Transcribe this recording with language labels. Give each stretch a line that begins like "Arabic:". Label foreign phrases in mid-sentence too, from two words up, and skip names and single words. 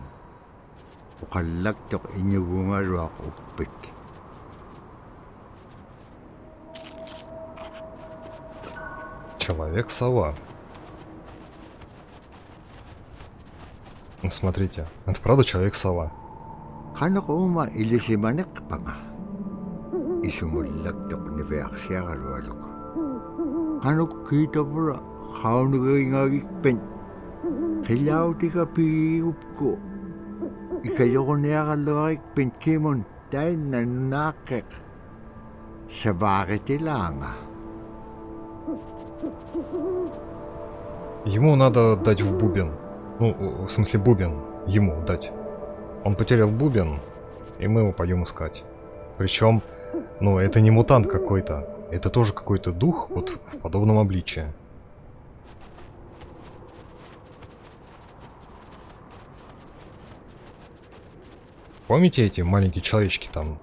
Inupiaq: Ukallaktok inyugungaruak upik.
Russian: Человек-сова. Смотрите, это правда человек-сова.
Inupiaq: Kanok ilisimanek panga. Isumullaktok niveaksiagarualuk. Kanok kitapura kaunugingagikpen. Hilautika piupko. Ikayogoneagaluagikpen kimon tain nanakek. Sabaritilanga.
Russian: Ему надо дать в бубен. Ну, в смысле бубен. Ему дать. Он потерял бубен, и мы его пойдем искать. Причем, ну, это не мутант какой-то. Это тоже какой-то дух, вот в подобном обличии. Помните эти маленькие человечки там?